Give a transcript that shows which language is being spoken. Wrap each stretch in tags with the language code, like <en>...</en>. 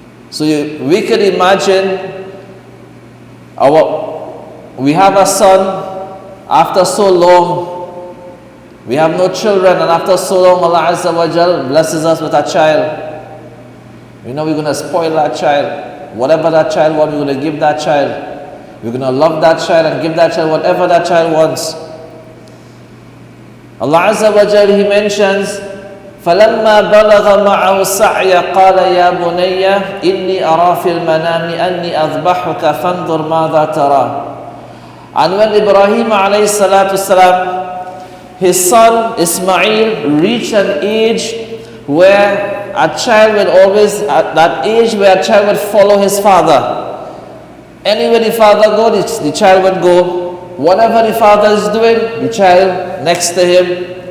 <en>So we could imagine we have a son after so long, we have no children, and after so long Allah Azza wa Jal blesses us with a child. We know we're going to spoil that child. Whatever that child wants, we're going to give that child. We're going to love that child and give that child whatever that child wants. Allah Azza wa Jal, He mentions,</en> <ar>فَلَمَّا بَلَغَ مَعَهُ السَّعْيَ قَالَ يَا بُنَيَّ إِنِّي أَرَى فِي الْمَنَامِ أَنِّي أَذْبَحُكَ فَانْظُرْ مَاذَا تَرَى.</ar> <en>And when Ibrahim alayhi salatu salam, his son Ismail reached an age where a child will always, at that age where a child would follow his father. Anywhere the father goes, the child would go. Whatever the father is doing, the child next to him.</en>